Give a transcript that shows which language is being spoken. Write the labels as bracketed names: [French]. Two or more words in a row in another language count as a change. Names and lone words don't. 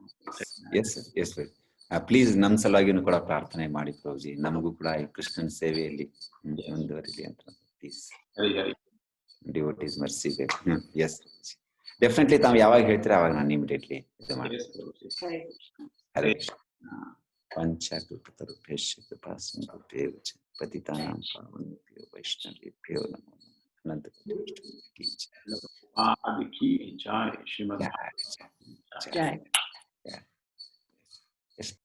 [English] yes please [Kannada] ನಮ್ ಸಲುವಾಗಿನೂ ಕೂಡ ಪ್ರಾರ್ಥನೆ ಮಾಡಿ ಪ್ರಭುಜಿ, ನಮಗೂ ಕೂಡ ಈ ಕೃಷ್ಣನ್ ಸೇವೆಯಲ್ಲಿ ಮುಂದುವರಿಲಿ ಅಂತ ಪ್ಲೀಸ್. [English] devotees mercy ಬೇಕು. yes definitely [Kannada] ತಾವು ಯಾವಾಗ ಹೇಳ್ತೀರಾ ಅವಾಗ ನಾನು ಇಮಿಡಿಯೇಟ್ಲಿ ಇದು ಮಾಡ್ತೀನಿ. [Sanskrit] ಹರೇ ಕೃಷ್ಣ. ಪಂಚಕೃತರುಭ್ಯಶ್ಚ ಕೃಪಾಸಿಂಧುಭ್ಯೋ ಚ ಪತಿತಾನಾಂ ಪಾವನೇಭ್ಯೋ ವೈಷ್ಣವೇಭ್ಯೋ ನಮೋ ನಮಃ. ಅನಂತ [Hindi] की जय श्रीमद् ಜೈ.